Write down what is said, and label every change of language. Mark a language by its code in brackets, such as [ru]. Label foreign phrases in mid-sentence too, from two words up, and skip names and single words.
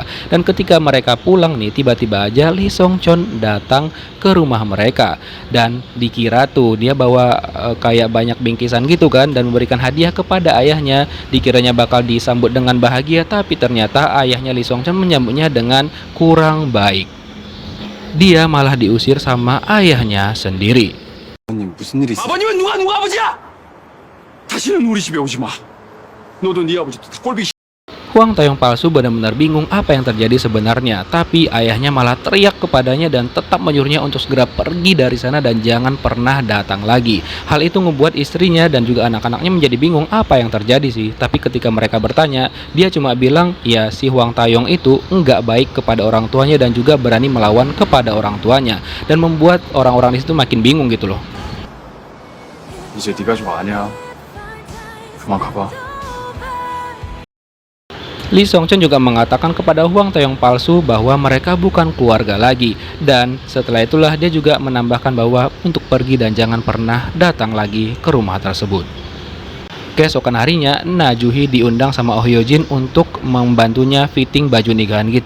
[id] Dan ketika mereka pulang nih, tiba-tiba aja Lee Song-chon datang ke rumah mereka dan dikira tuh dia bawa kayak banyak bingkisan gitu kan dan memberikan hadiah kepada ayahnya, dikiranya bakal disambut dengan bahagia, tapi ternyata ayahnya Lee Song-chon menyambutnya dengan kurang baik. Dia malah diusir sama ayahnya sendiri. [ko] 아버님 무슨 일 있으세요? 아버님은 누가 아버지야? 다시는 우리 집에 오지 마. 너도 네 아버지도 다 꼴보기 싫어. [id] Huang Taeyong palsu benar-benar bingung apa yang terjadi sebenarnya, tapi ayahnya malah teriak kepadanya dan tetap menyuruhnya untuk segera pergi dari sana dan jangan pernah datang lagi. Hal itu ngebuat istrinya dan juga anak-anaknya menjadi bingung apa yang terjadi sih. Tapi ketika mereka bertanya, dia cuma bilang ya si Huang Taeyong itu enggak baik kepada orang tuanya dan juga berani melawan kepada orang tuanya, dan membuat orang-orang di situ makin bingung gitu loh. [ko] 이제 네가 좀 아냐. 그만 가봐. [id] Lee Song Chon juga mengatakan kepada Hwang Tae-yong palsu bahwa mereka bukan keluarga lagi, dan setelah itulah dia juga menambahkan bahwa untuk pergi dan jangan pernah datang lagi ke rumah tersebut. Keesokan harinya, Na Ju-hee diundang sama Oh Hyo Jin untuk membantunya fitting baju nikahan gitu.